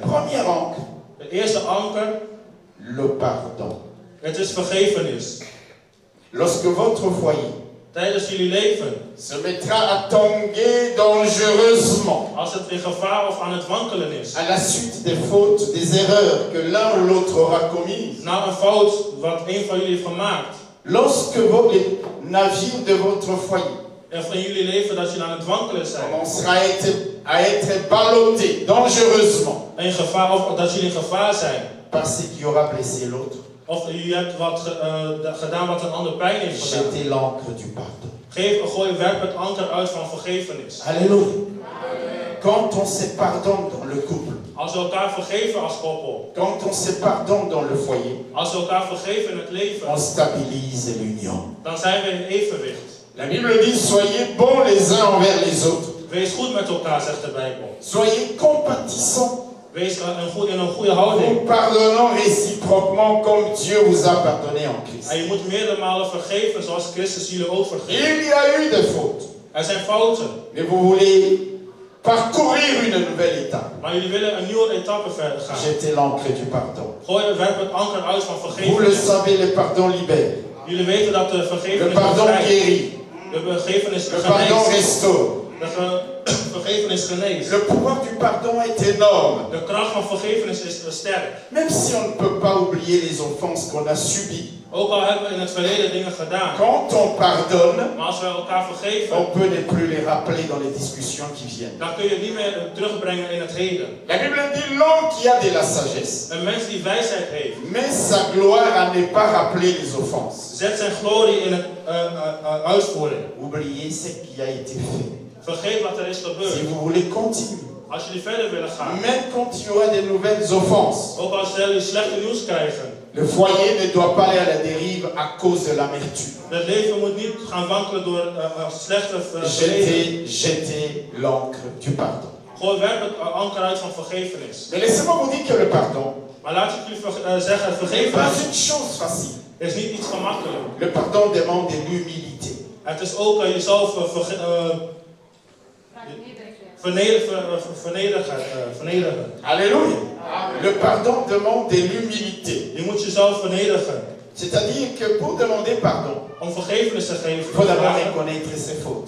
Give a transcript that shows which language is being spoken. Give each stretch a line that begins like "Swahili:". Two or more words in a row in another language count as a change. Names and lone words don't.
French: Premier ancre,
Dutch: De eerste anker,
French: le pardon.
Dutch: het is vergevenis.
French: Lorsque votre foyer
Dutch: Tijdens jullie leven,
French: se mettra à tanguer dangereusement
Dutch: als het in gevaar of aan het wankelen is,
French: à la suite des fautes, des erreurs que l'un ou l'autre aura commises,
Dutch: na een fout wat een van jullie heeft gemaakt,
French: lorsque les navires de votre foyer
Dutch: en van jullie leven dat jullie aan het wankelen zijn,
French: commencera à être ballottés dangereusement
Dutch: in gevaar, of dat jullie in gevaar zijn,
French: par ce qui aura blessé l'autre,
Dutch: of je hebt gedaan wat een ander pijn heeft gedaan,
French: jetez l'encre du pardon.
Dutch: werp het anker uit van vergevenis.
French: Alléluia. Quand on se pardonne dans le couple,
Dutch: Als we elkaar vergeven als koppel,
French: quand on se pardonne dans le foyer,
Dutch: als we elkaar vergeven in het leven,
French: on stabilise l'union.
Dutch: dan zijn we in evenwicht.
French: La Bible dit, soyez bons les uns envers les autres.
Dutch: Wees goed met elkaar, zegt de Bijbel.
French: Soyez compatissants.
Dutch: Wees in een goede houding.
French: Vous pardonnant réciproquement comme Dieu vous a pardonné en Christ.
Dutch: En je moet meerdere malen vergeven zoals Christus jullie ook vergeeft.
French: Il y a eu des fautes,
Dutch: Er zijn fouten,
French: mais vous voulez parcourir une nouvelle étape.
Dutch: maar jullie willen een nieuwe etappe verder gaan.
French: Jetez l'encre du pardon.
Dutch: Werp het anker uit van
French: Vous le
Dutch: vergevenis.
French: savez, le pardon libère.
Dutch: Jullie weten dat de
French: Le
Dutch: vergevenis
French: pardon
Dutch: bevrijdt.
French: guérit.
Dutch: De vergevenis
French: Le pardon
Dutch: geneest.
French: restaure.
Dutch: De vergevenis geneest.
French: Le pouvoir du pardon est énorme.
Dutch: De kracht van vergevenis is sterk.
French: Même si on ne peut pas oublier les offenses qu'on a subies.
Dutch: Ook al hebben we in het verleden dingen gedaan.
French: Quand on pardonne,
Dutch: Maar als we elkaar vergeven,
French: on peut ne plus les rappeler dans les discussions qui viennent.
Dutch: dan kun je het niet meer terugbrengen in het heden.
French: La Bible dit l'homme qui a de la sagesse
Dutch: Een mens die wijsheid heeft,
French: met sa gloire à ne pas rappeler les offenses.
Dutch: zet zijn glorie in het uitvoering.
French: Oubliez ce qui a été fait.
Dutch: Vergeet wat er is
French: Si
Dutch: gebeurd.
French: vous voulez continuer
Dutch: Als jullie verder willen gaan,
French: même quand il y aura des nouvelles offenses,
Dutch: ook als jullie slechte nieuws krijgen,
French: le foyer ne doit pas aller à la dérive à cause de l'amertume.
Dutch: het leven moet niet gaan wankelen door slechte verleden.
French: Jetez l'encre du pardon.
Dutch: Gewoon werp het anker uit van vergevenis.
French: Mais laissez-moi vous dire que le pardon
Dutch: Maar laat ik jullie zeggen, het
French: n'est
Dutch: vergeven
French: pas une chose facile.
Dutch: is niet iets gemakkelijk.
French: Le pardon demande de l'humilité.
Dutch: Het is ook jezelf vernederen.
French: Alléluia. Le pardon demande de l'humilité.
Dutch: Je moet jezelf vernederen.
French: C'est-à-dire que pour demander pardon,
Dutch: Om vergevenis te geven,
French: il faut d'abord reconnaître ses fautes.